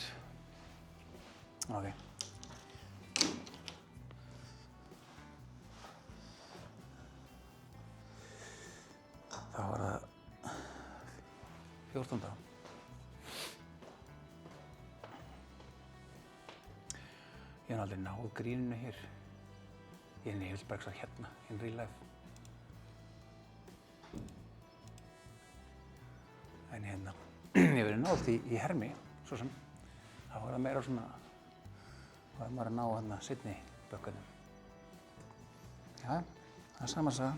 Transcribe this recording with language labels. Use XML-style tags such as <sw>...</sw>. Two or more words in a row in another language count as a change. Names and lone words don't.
<is>Ok. Það var það 14. Ég hef aldrei náð gríninu hér. Ég vil bara ekki svo hérna,</is> <en>in real life.</en> <is>En hérna, ég hef verið náð í hermi, svo sem. Það var það meira svona, það var maður að ná hérna seinni bökkunum. Já, það er sama saga.</is>